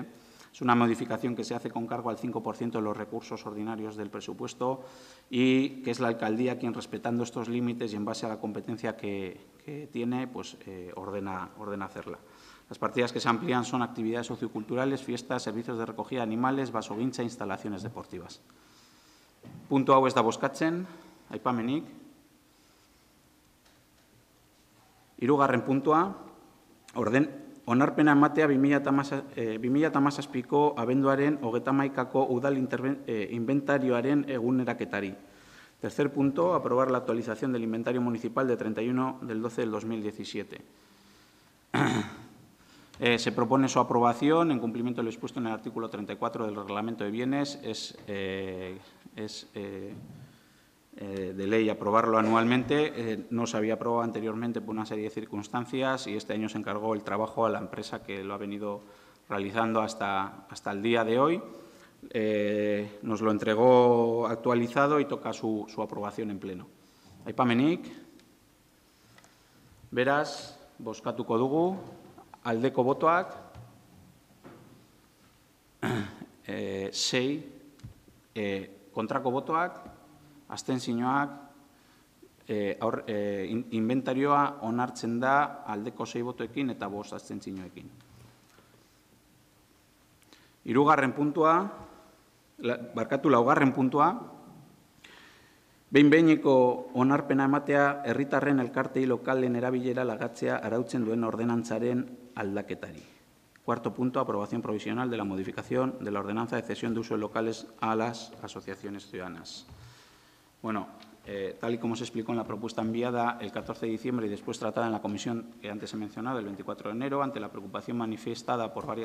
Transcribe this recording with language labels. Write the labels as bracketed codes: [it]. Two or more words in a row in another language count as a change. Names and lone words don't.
[es] Es una modificación que se hace con cargo al 5% de los recursos ordinarios del presupuesto y que es la alcaldía quien, respetando estos límites y en base a la competencia que tiene, pues ordena hacerla. Las partidas que se amplían son actividades socioculturales, fiestas, servicios de recogida de animales, basogintza e instalaciones deportivas. [eu] Punto hau ez da bozkatzen, aipamenik. Hirugarren puntua, onarpena ematea 2017ko abenduaren 31ko udal inventarioaren eguneraketari. [es] Tercer punto, aprobar la actualización del inventario municipal de 31 del 12 del 2017. Se propone su aprobación en cumplimiento de lo expuesto en el artículo 34 del Reglamento de Bienes. Es de ley aprobarlo anualmente. No se había aprobado anteriormente por una serie de circunstancias y este año se encargó el trabajo a la empresa que lo ha venido realizando hasta el día de hoy. Nos lo entregó actualizado y toca su aprobación en pleno. [eu] Aipamenik, beraz, bozkatuko dugu. Aldeko botoak, 6, kontrako botoak, abstentzioak, inventarioa onartzen da aldeko 6 botoekin eta 5 abstentzioekin. Laugarren puntua, behin-behineko onarpena ematea herritarren elkartei lokalen erabilera lagatzea arautzen duen ordenantzaren aldaketari. [es] Cuarto punto, aprobación provisional de la modificación de la ordenanza de cesión de uso de locales a las asociaciones ciudadanas. Bueno, tal y como se explicó en la propuesta enviada el 14 de diciembre y después tratada en la comisión que antes he mencionado, el 24 de enero, ante la preocupación manifestada por varias